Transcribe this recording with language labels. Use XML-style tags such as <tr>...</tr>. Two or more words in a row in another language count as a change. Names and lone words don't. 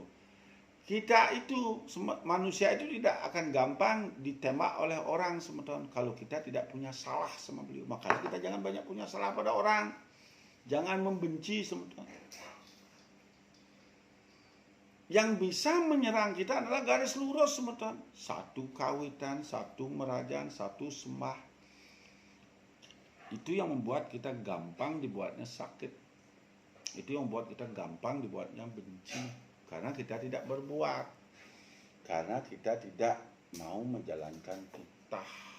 <id>Kita itu, manusia itu tidak akan gampang ditembak oleh orang semeton kalau kita tidak punya salah sama beliau. Makanya kita jangan banyak punya salah pada orang. Jangan membenci semeton. Yang bisa menyerang kita adalah garis lurus semeton. Satu kawitan, satu merajan, satu sembah. Itu yang membuat kita gampang dibuatnya sakit. Itu yang buat kita gampang dibuatnya benci, karena kita tidak berbuat, karena kita tidak mau menjalankan titah.</id>